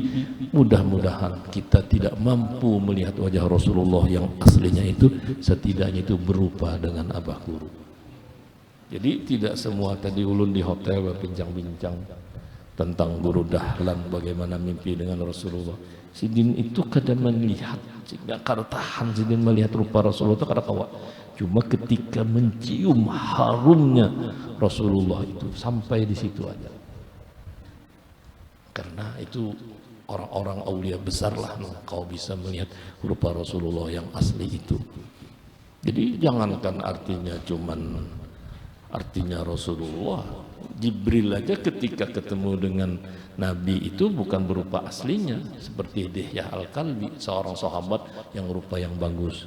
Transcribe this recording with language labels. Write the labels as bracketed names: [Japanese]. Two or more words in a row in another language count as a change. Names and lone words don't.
[Indonesian] Mudah-mudahan kita tidak mampu melihat wajah Rasulullah yang aslinya itu, setidaknya itu berupa dengan Abah Guru. Jadi tidak semua tadi ulun di hotel berbincang-bincang tentang Guru Dahlan bagaimana mimpi dengan Rasulullah. [Banjar] Sidin itu kadang melihat, sehingga kada tahan Sidin melihat rupa Rasulullah itu kada kawa. [Indonesian] Cuma ketika mencium harumnya Rasulullah itu sampai di situ aja. Karena itu orang-orang aulia besar lah kau bisa melihat rupa Rasulullah yang asli itu. Jadi jangankan artinya Rasulullah, Jibril aja ketika ketemu dengan Nabi itu bukan berupa aslinya, seperti Dihya Al-Kalbi, seorang sahabat yang rupa yang bagus.